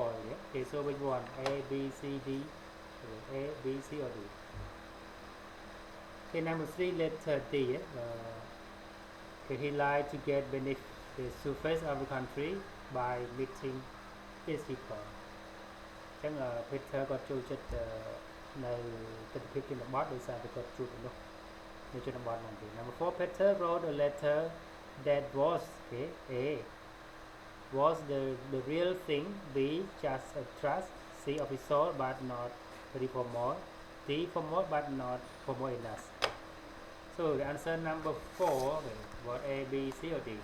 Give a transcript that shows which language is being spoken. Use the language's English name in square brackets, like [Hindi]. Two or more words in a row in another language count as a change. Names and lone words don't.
[English] Okay, so which one? A, B, C, D. A, B, C or D? Okay, number 3, letter D. Okay, he liked to get beneath the surface of the country by meeting his people. [Khmer] អញ្ចឹង Peter គាត់ចូលចិត្តនៅទស្សនវិជ្ជាជនបទដោយសារតែគាត់ជួបមនុស្សនៅជនបទហ្នឹងទេ [English] Number 4, Peter wrote a letter that was A was the real thing. B, just a trust. C, official but not very formal. D, formal but not formal enough. So the answer number 4, what A, B, C or D?